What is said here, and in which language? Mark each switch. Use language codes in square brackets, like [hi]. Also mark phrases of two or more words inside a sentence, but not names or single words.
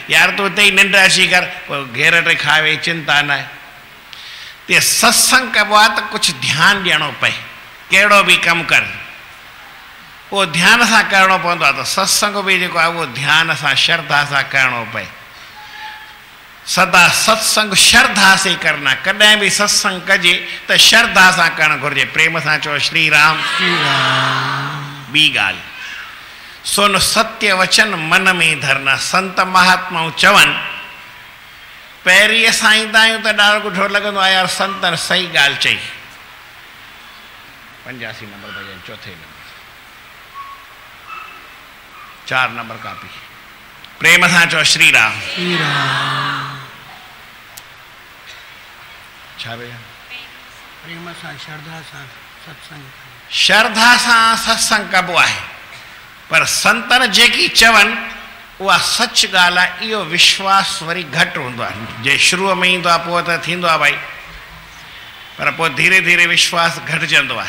[sd] यार तूं हिते ई निंड अची कर, पोइ घेरट खावे, चिंता न आहे। ते सत्संग कबो आहे त कुझु ध्यानु ॾियणो पए, कहिड़ो बि कमु कर उहो ध्यान सां करिणो पवंदो आहे। त सत्संग बि जेको आहे उहो ध्यान सां श्रद्धा सां करिणो पए। [hi] सदा सत्संग श्रद्धा से करना, [sd] कॾहिं बि सत्संग कजे त श्रद्धा सां करणु घुरिजे। प्रेम सां चओ श्री राम। श्री राम। ॿी ॻाल्हि, [hi] सुन सत्य वचन मन में धरना। [sd] संत महात्माऊं चवनि, पहिरीं असां ईंदा आहियूं त ॾाढो ॾुखो लॻंदो आहे यार संतनि सही ॻाल्हि चई। 85 नंबर भॼन, चौथे नंबर, 4 नंबर कापी। प्रेम सां चओ श्री राम। श्री राम। छा भैया? प्रेम सां श्रद्धा सां सत्संग। श्रद्धा सां सत्संग कबो आहे, पर संतन जेकी चवनि उहा सच ॻाल्हि आहे। इहो विश्वास वरी घटि हूंदो आहे। जे शुरूअ में ईंदो आहे पोइ त थींदो आहे भाई, पर पोइ धीरे धीरे विश्वास घटिजंदो आहे।